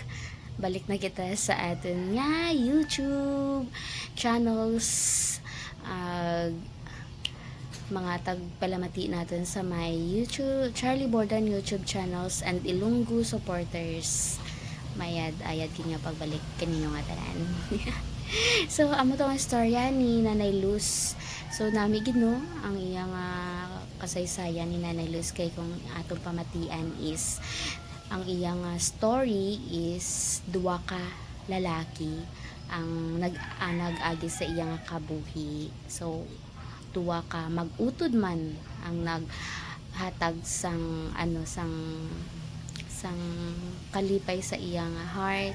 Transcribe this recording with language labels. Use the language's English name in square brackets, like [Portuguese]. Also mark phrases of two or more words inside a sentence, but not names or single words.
[Hiligaynon] Balik na kita sa atin nga YouTube channels. Mga tagpalamati natin sa my YouTube, Charlie Bordan [English] YouTube channels and Ilunggu supporters. [Hiligaynon] Mayad, ayad kinya pagbalik kaninyo nga tanan. So, amo to ang storya ni Nanay Luz. So, namigid no, ang iyang kasaysayan ni Nanay Luz kay kung atong pamatian is ang iyang story is duwa ka lalaki ang nag-agi sa iyang kabuhi. So, duwa ka mag-utod man ang naghatag sang sang kalipay sa iyang heart.